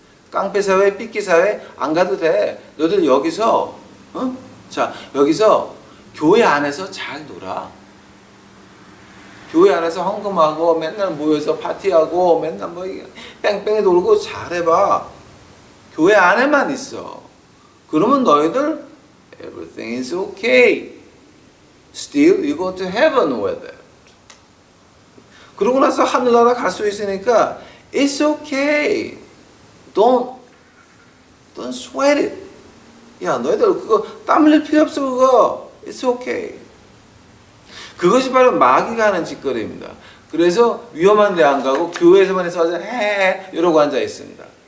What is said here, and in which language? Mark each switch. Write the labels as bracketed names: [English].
[Korean] 깡패 사회, 삐끼 사회 안 가도 돼. 너희들 여기서 자 여기서 교회 안에서 잘 놀아. 교회 안에서 헌금하고 맨날 모여서 파티하고 맨날 뭐 뺑뺑이 돌고 잘해봐. 교회 안에만 있어. 그러면 너희들 [English] everything is okay. Still you go to heaven with it. [Korean] 그러고 나서 하늘나라 갈 수 있으니까 [English] it's okay. Don't sweat it. [Korean] 야 너희들 그거 땀 흘릴 필요 없어 그거. [English] It's okay. [Korean] 그것이 바로 마귀가 하는 짓거리입니다. 그래서 위험한 데 안 가고 교회에서만 해서 이러고 앉아 있습니다.